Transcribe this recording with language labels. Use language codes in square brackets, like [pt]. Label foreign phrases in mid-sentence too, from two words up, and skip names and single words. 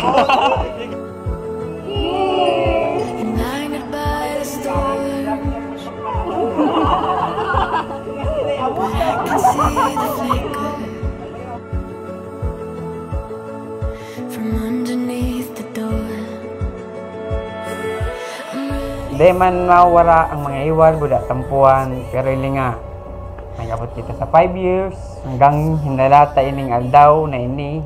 [en] Blinded by the storm. I can see the flicker from underneath the door. [bik] Hindi man mawara ang mga iwal, buda tampuan, pero ili nga. Nagabot kita sa 5 years, hanggang hinalata ining aldaw na ini.